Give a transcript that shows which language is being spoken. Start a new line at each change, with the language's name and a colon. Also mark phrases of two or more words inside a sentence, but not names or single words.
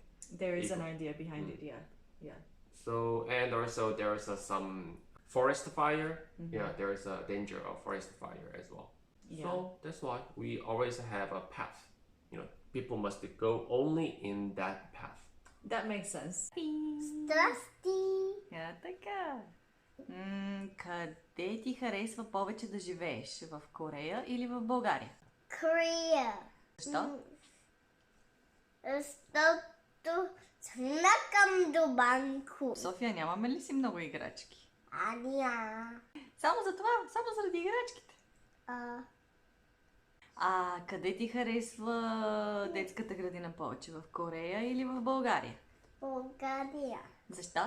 English: There is an idea behind it, yeah. So, and also there is some forest fire. Yeah, there is a danger of forest fire as well. So that's why we always have a path. You know, people must go only in that path. That makes sense.
Bulgarian: Здрасти! Така. Къде ти харесва повече да живееш? В Корея или в България? Korea. Защо? Защото
Korean: 장난감도 많고.
Bulgarian: София, нямаме ли си много играчки?
Korean: 아니야.
Bulgarian: Само за това, само заради играчките. Къде ти харесва детската градина повече? В Корея или в България? България. Защо?